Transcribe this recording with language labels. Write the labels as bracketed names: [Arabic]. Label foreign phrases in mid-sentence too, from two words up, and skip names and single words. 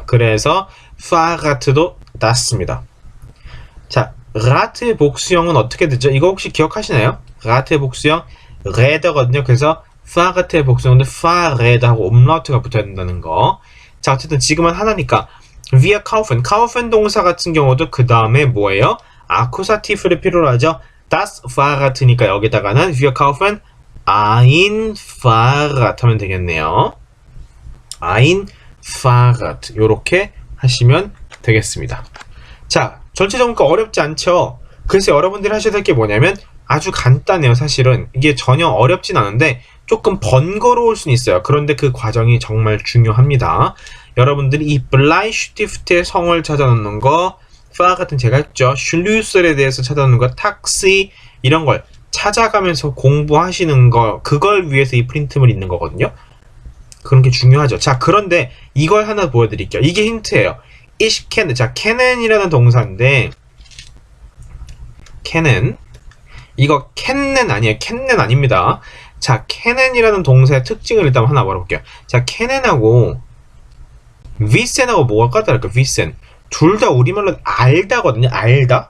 [Korean] 그래서 Fahrrad도 das입니다. 자, Rad의 복수형은 어떻게 되죠? 이거 혹시 기억하시나요? Rad의 복수형 Räder거든요. 그래서 Fahrrad의 복수형은 Fahrräder하고 umlaut가 붙어야 된다는 거. 자, 어쨌든 지금은 하나니까 [German] wir kaufen [Korean] 동사 같은 경우도 그 다음에 뭐예요? 아쿠사티브를 필요로 하죠. [German] das Fahrrad [Korean] 니까 여기다가는 [German] wir kaufen ein Fahrrad [Korean] 하면 되겠네요. [German] ein Fahrrad [Korean] 요렇게 하시면 되겠습니다. 자, 전체적으로 어렵지 않죠? 그래서 여러분들이 하셔야 될 게 뭐냐면 아주 간단해요. 사실은 이게 전혀 어렵진 않은데 조금 번거로울 수는 있어요. 그런데 그 과정이 정말 중요합니다. 여러분들이 이 블라이슈티프트의 성을 찾아놓는 거, 파 같은 제가 했죠. 슐루셀에 대해서 찾아놓는 거, 탁시 이런 걸 찾아가면서 공부하시는 거, 그걸 위해서 이 프린트물 있는 거거든요. 그런 게 중요하죠. 자, 그런데 이걸 하나 보여드릴게요. 이게 힌트예요. [German] Ich kenne. [Korean] 자, kennen이라는 동사인데 kennen 이거 kennen 아니에요. kennen 아닙니다. 자, kennen이라는 동사의 특징을 일단 하나 말해볼게요. 자, kennen하고 wissen하고 뭐가 다를까? wissen 둘 다 우리말로 알다거든요. 알다.